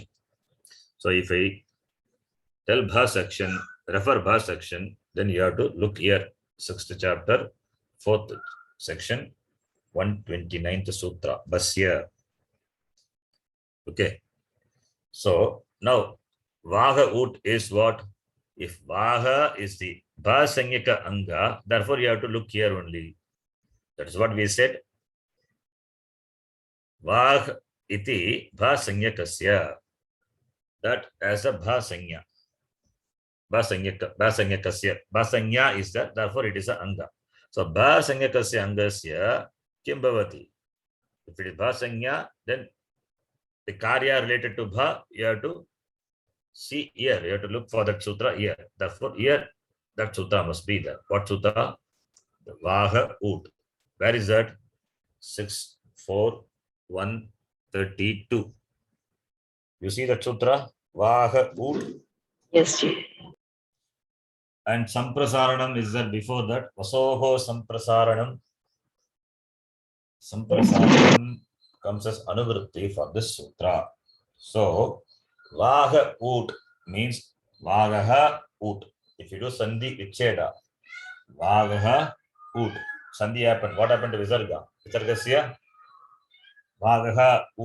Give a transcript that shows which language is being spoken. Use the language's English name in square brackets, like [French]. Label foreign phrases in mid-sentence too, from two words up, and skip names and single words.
[English] So if I tell bha section, refer bha section, then you have to look here, 6th chapter, 4th section, 129th sutra, Basya. Okay. So now Vaha Ut is what? If Vaha is the [Sanskrit] भ संज्ञक अङ्ग, [English] therefore you have to look here only. That is what we said. [Sanskrit] वाह इति भ संज्ञकस्य. [English] That as a [Sanskrit] भ संज्ञा। भ संज्ञकस्य. भ संज्ञा [English] is that, therefore it is a anga. [Sanskrit] So भ संज्ञकस्य अङ्गस्य किम् भवति. [English] If it is bha sanya, then the karya related to bha, you have to see here. You have to look for that sutra here. Therefore here, that sutra must be there. What sutra? The Vaha Ut. Where is that? 6, 4, 1, 32. You see that sutra? Vaha Ut. Yes, dear. And Samprasaranam is there before that. [Sanskrit] वसोः सम्प्रसारणम्. [English] Samprasaranam comes as Anuvritti for this sutra. So, Vaha Ut means Vagaha Ut. If you do [Sanskrit] सन्धि विच्छेद, [English] Vagaha Ut. Sandhi happened. What happened to Visarga? Visargasya Vagaha Ut.